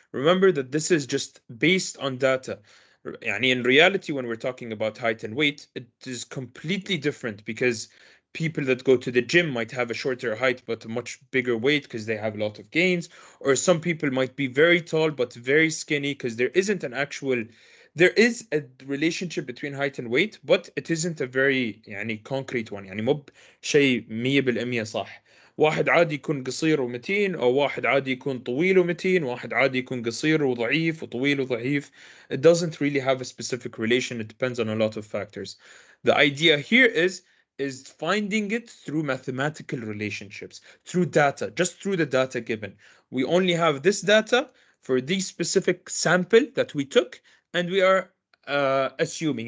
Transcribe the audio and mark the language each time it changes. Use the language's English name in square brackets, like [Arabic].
[English] Remember that this is just based on data. [Arabic] يعني [English] in reality, when we're talking about height and weight, it is completely different because people that go to the gym might have a shorter height but a much bigger weight because they have a lot of gains, or some people might be very tall but very skinny because there isn't an actual there is a relationship between height and weight, but it isn't a very يعني concrete one. [Arabic] يعني مو شيء 100% صح. واحد عادي يكون قصير ومتين، او واحد عادي يكون طويل ومتين، واحد عادي يكون قصير وضعيف وطويل وضعيف. [English] It doesn't really have a specific relation. It depends on a lot of factors. The idea here is finding it through mathematical relationships, through data, just through the data given. We only have this data for the specific sample that we took, and we are assuming.